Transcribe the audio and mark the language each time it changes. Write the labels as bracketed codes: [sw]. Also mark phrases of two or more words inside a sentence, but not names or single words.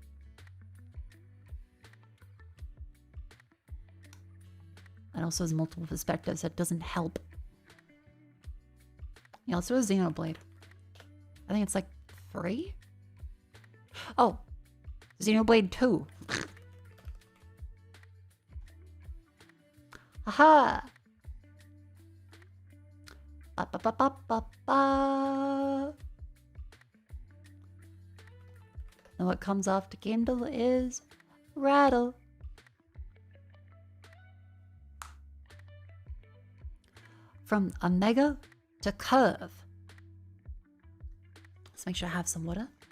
[en] And also has multiple perspectives, that doesn't help. Yeah, let's do a Xenoblade. I think it's like 3? Oh! Xenoblade 2. Aha! Ba ba ba ba ba ba. And what comes after Kindle is Rattle. From Omega to Curve. Let's make sure I have some water.